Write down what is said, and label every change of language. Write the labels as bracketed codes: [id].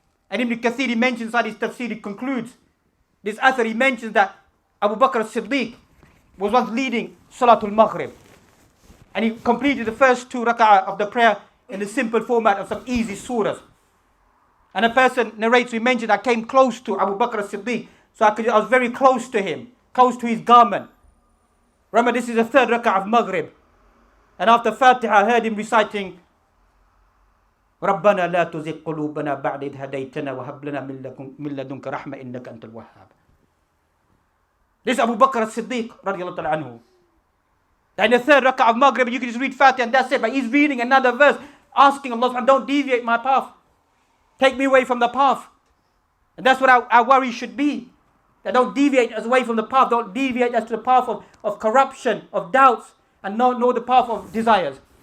[en] And Ibn Kathir, he mentions inside his tafsir, he concludes this author, he mentions that Abu Bakr as-Siddiq was once leading Salatul Maghrib, and he completed the first 2 rak'ah of the prayer in the simple format of some easy surahs. And a person narrates, he mentioned, I came close to Abu Bakr as-Siddiq, so I was very close to him, close to his garment. Remember, this is the 3rd rak'ah of Maghrib. And after Fatiha, I heard him reciting, [ar] رَبَّنَا لَا تُزِغْ قُلُوبَنَا بَعْدَ إِذْ هَدَيْتَنَا وَهَبْ لَنَا مِن لَدُنْكَ رَحْمَةً إِنَّكَ أَنْتَ الْوَهَّابُ. [en] This is Abu Bakr as-Siddiq radiallahu ta'ala anhu. In the 3rd rak'ah of Maghrib, you can just read Fatiha and that's it. But he's reading another verse, asking Allah subhanahu wa ta'ala, don't deviate my path. Take me away from the path. And that's what our worry should be. That don't deviate us away from the path. Don't deviate us to the path of corruption, of doubts, and nor the path of desires.